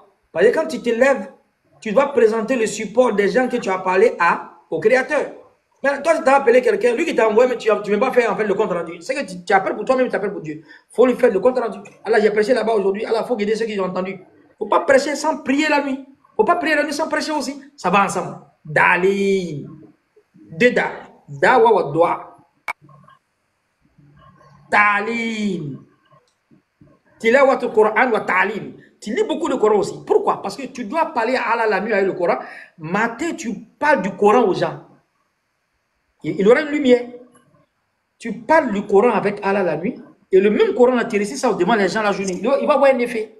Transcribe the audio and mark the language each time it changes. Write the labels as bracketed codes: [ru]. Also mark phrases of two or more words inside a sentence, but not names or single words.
[fr] Parce que quand tu te lèves, tu dois présenter le support des gens que tu as parlé au créateur. Mais toi, tu as appelé quelqu'un, lui qui t'a envoyé, mais tu ne veux pas faire en fait le compte rendu. C'est que tu appelles pour toi-même, tu appelles pour Dieu. Il faut lui faire le compte rendu. Allah, j'ai prêché là-bas aujourd'hui. Allah, il faut guider ceux qui ont entendu. Il ne faut pas prêcher sans prier la nuit. Il ne faut pas prier la nuit sans prêcher aussi. Ça va ensemble. Dali. Deda. [ar] Dawa wa doa. Talim. Tilawat al-Qur'an wa ta'lim. [fr] Tu lis beaucoup le Coran aussi. Pourquoi? Parce que tu dois parler à Allah la nuit avec le Coran. Matin, tu parles du Coran aux gens. Il aura une lumière. Tu parles du Coran avec Allah la nuit. Et le même Coran atterrit, ça devant les gens la journée. Il va avoir un effet.